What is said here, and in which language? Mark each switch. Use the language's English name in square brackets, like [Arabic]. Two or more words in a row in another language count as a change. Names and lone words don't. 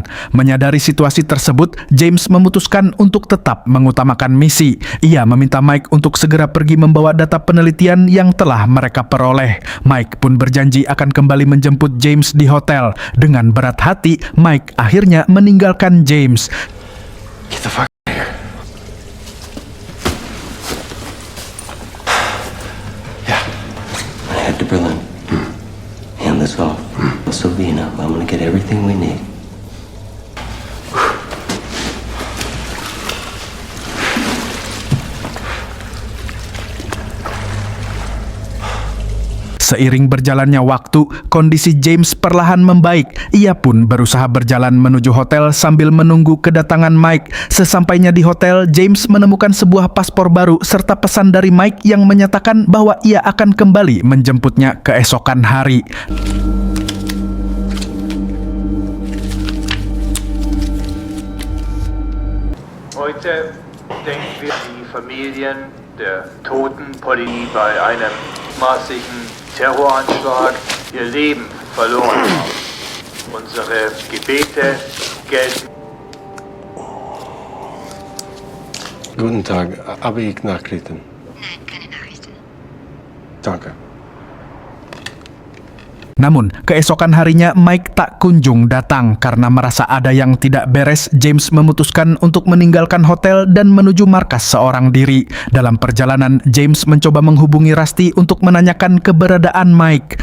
[Indonesian] Menyadari situasi tersebut, James memutuskan untuk tetap mengutamakan misi. Ia meminta Mike untuk segera pergi membawa data penelitian yang telah mereka peroleh. Mike pun berjanji akan kembali menjemput James di hotel. Dengan berat hati, Mike akhirnya meninggalkan James. [English] Get the fuck out of here. Yeah. I head to Berlin. Hand this off. Sylvina, I'm gonna get everything we need. [Indonesian] Seiring berjalannya waktu, kondisi James perlahan membaik. Ia pun berusaha berjalan menuju hotel sambil menunggu kedatangan Mike. Sesampainya di hotel, James menemukan sebuah paspor baru serta pesan dari Mike yang menyatakan bahwa ia akan kembali menjemputnya keesokan hari. [German] Heute denken wir an die Familien der toten Polizei bei einem massigen Terroranschlag ihr Leben verloren haben. Unsere Gebete gelten. Guten Tag. Habe ich Nachrichten? Nein, keine Nachrichten. Danke. [Indonesian] Namun, keesokan harinya Mike tak kunjung datang karena merasa ada yang tidak beres. James memutuskan untuk meninggalkan hotel dan menuju markas seorang diri. Dalam perjalanan, James mencoba menghubungi Rusty untuk menanyakan keberadaan Mike.